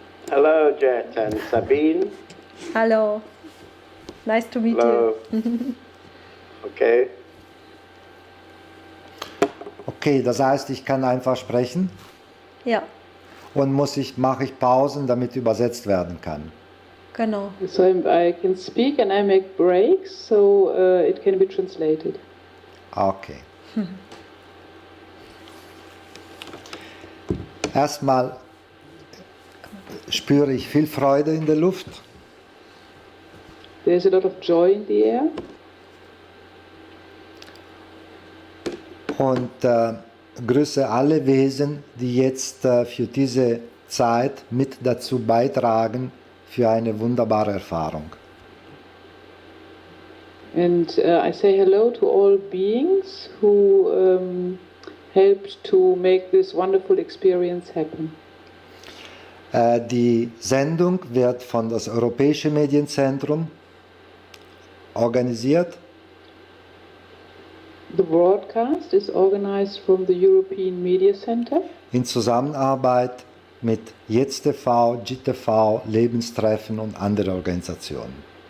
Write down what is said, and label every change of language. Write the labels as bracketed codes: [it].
[en] Hello, Jet and Sabine. Hallo. Nice to meet Hello. you. Okay. [de] Okay, das heißt, ich kann einfach sprechen Ja, und mache ich Pausen, damit übersetzt werden kann. genau. [en] So I can speak and I make breaks, so it can be translated. Okay. [de] Erstmal spüre ich viel Freude in der Luft. [en] There's a lot of joy in the air. [de] Und grüße alle Wesen, die jetzt für diese Zeit mit dazu beitragen für eine wunderbare Erfahrung. [en] And I say hello to all beings who helped to make this wonderful experience happen. [de] Die Sendung wird von das Europäische Medienzentrum organisiert [en] The broadcast is organized from the European Media Center [de] in Zusammenarbeit mit Jetzt TV, GTV, Lebenstreffen und andere Organisationen.